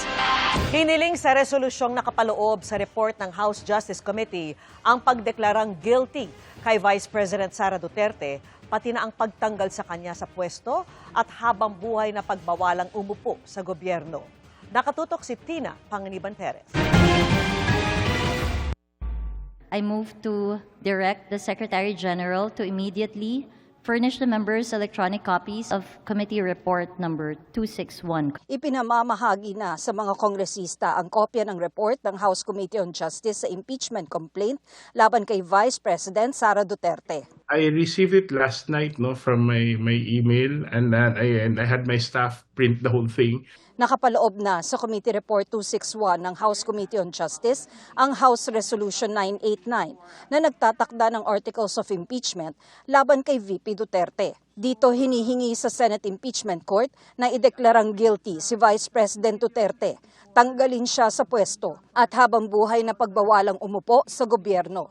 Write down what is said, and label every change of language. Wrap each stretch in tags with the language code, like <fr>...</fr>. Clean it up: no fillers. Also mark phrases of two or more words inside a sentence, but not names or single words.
<tl>Hiniling sa resolusyong nakapaloob sa report ng House Justice Committee ang pagdeklarang guilty kay Vice President Sara Duterte, pati na ang pagtanggal sa kanya sa pwesto at habang buhay na pagbawalang umupo sa gobyerno. Nakatutok si Tina Panganiban Perez.</tl> <en>I move to direct the Secretary General to immediately furnish the members electronic copies of Committee Report number 261.</en> <tl>Ipinamamahagi na sa mga kongresista ang kopya ng report ng House Committee on Justice sa impeachment complaint laban kay Vice President Sara Duterte.</tl> <en>I received it last night from my email and I had my staff print the whole thing.</en> <tl>Nakapaloob na sa Committee Report 261 ng House Committee on Justice ang House Resolution 989 na nagtatakda ng Articles of Impeachment laban kay VP Duterte. Dito hinihingi sa Senate Impeachment Court na ideklarang guilty si Vice President Duterte, tanggalin siya sa pwesto at habang buhay na pagbawalang umupo sa gobyerno.</tl>